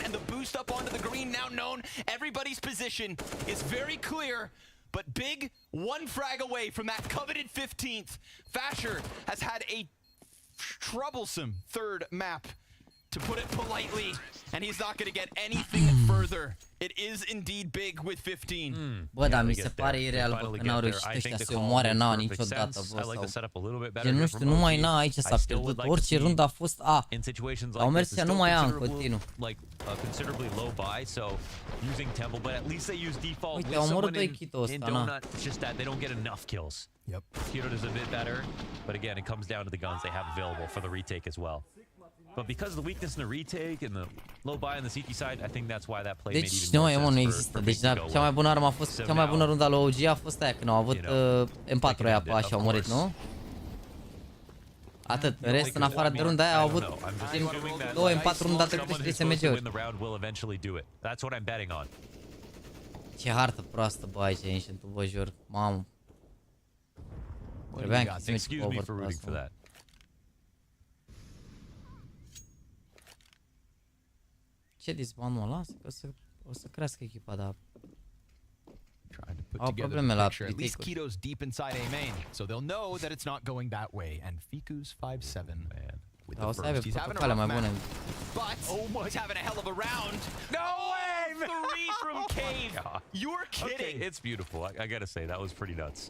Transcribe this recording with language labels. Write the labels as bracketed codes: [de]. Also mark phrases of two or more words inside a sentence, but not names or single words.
[en] And the boost up onto the green now known. Everybody's position is very clear. But Big, 1 frag away from that coveted 15th. Fasher has had a troublesome 3rd map, to put it politely, and he's not going to get anything further. It is indeed Big with 15. [ro] Bă, dar mi se pare ireal, bă, că n-au reușit ăștia să omoare Na niciodată, bă, sau... Gen, nu știu, numai Na aici s-a pierdut, orice rundă a fost A. Au mers ea numai A în continuu. Uite, au omorât 2 Keto ăsta, Na. [en] It's just that they don't get enough kills. Yep. Keto does a bit better, but again, it comes down to the guns they have available for the retake as well. But because of the weakness in the retake and the low buy on the CT side, I think that's why that play made even more sense. [ro] Nu există. Deci cea mai bună armă a fost, cea mai bună rundă la OG a fost aia când au avut M4 aia pe așa, au murit, nu? Atât. În rest, în afară de runda aia, au avut 2 M4 runda trecută și 3 SMG-uri. [en] That's what I'm betting on. [ro] Ce hartă proastă, bă, aici, Ancient-ul, vă jur. Mamă. Trebuia închis meci cover pe asta. Ce disbanul ăla? O să crească echipa, dar... Au probleme la [en] At least Keto's deep inside A main, so they'll know that it's not going that way. And Fiku's 5-7 with the first. He's having a rough match, but he's having a hell of a round. No way! 3 from Cave. You're kidding. Okay, it's beautiful. I gotta say, that was pretty nuts.